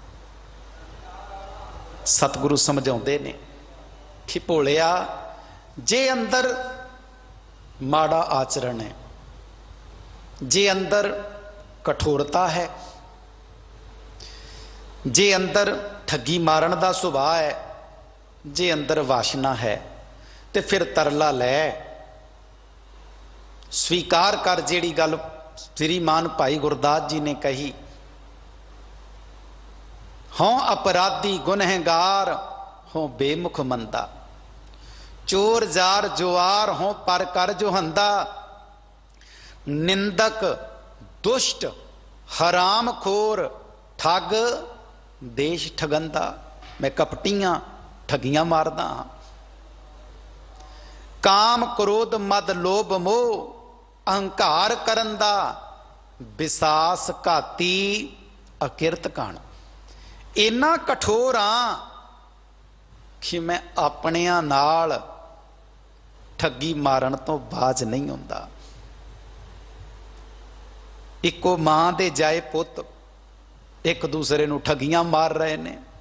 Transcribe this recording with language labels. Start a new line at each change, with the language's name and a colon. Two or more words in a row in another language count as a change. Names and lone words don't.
Punjabi: ਸਤਿਗੁਰੂ ਸਮਝਾਤੇ ਨੇ ਕਿ ਭੋਲਿਆ ਜੇ ਅੰਦਰ ਮਾੜਾ ਆਚਰਣ ਹੈ, ਜੇ ਅੰਦਰ ਕਠੋਰਤਾ ਹੈ, ਜੇ ਅੰਦਰ ਠੱਗੀ ਮਾਰਨ ਕਾ ਸੁਭਾਅ ਹੈ, ਜੇ ਅੰਦਰ ਵਾਸਨਾ ਹੈ, ਤਾਂ ਫਿਰ ਤਰਲਾ ਲੈ, ਸਵੀਕਾਰ ਕਰ ਜਿਹੜੀ ਗੱਲ ਸ੍ਰੀਮਾਨ ਭਾਈ ਗੁਰਦਾਸ ਜੀ ਨੇ ਕਹੀ, ਹੋਂ ਅਪਰਾਧੀ ਗੁਨਹਗਾਰ ਹੋਂ ਬੇਮੁਖ ਮੰਦਾ, ਚੋਰ ਜਾਰ ਜੁਆਰ ਹੋਂ ਪਰ ਕਰ ਜੋ ਹੰਦਾ, ਨਿੰਦਕ ਦੁਸ਼ਟ ਹਰਾਮ ਖੋਰ ਠੱਗ ਦੇਸ਼ ਠਗੰਦਾ। ਮੈਂ ਕਪਟੀਆਂ ਠੱਗੀਆਂ ਮਾਰਦਾ, ਕਾਮ ਕ੍ਰੋਧ ਮਦ ਲੋਭ ਮੋਹ ਅਹੰਕਾਰ ਕਰਨ ਦਾ, ਵਿਸਾਸ ਘਾਤੀ ਅਕਿਰਤ ਕਾਣ। ਇੰਨਾ ਕਠੋਰ ਹਾਂ ਕਿ ਮੈਂ ਅਪਣਿਆਂ ਨਾਲ ਠੱਗੀ ਮਾਰਨ ਤੋਂ ਬਾਜ਼ ਨਹੀਂ ਆਉਂਦਾ। ਇਕੋ ਮਾਂ ਦੇ ਜਾਏ ਪੁੱਤ ਇਕ ਦੂਸਰੇ ਨੂੰ ਠੱਗੀਆਂ ਮਾਰ ਰਹੇ ਨੇ।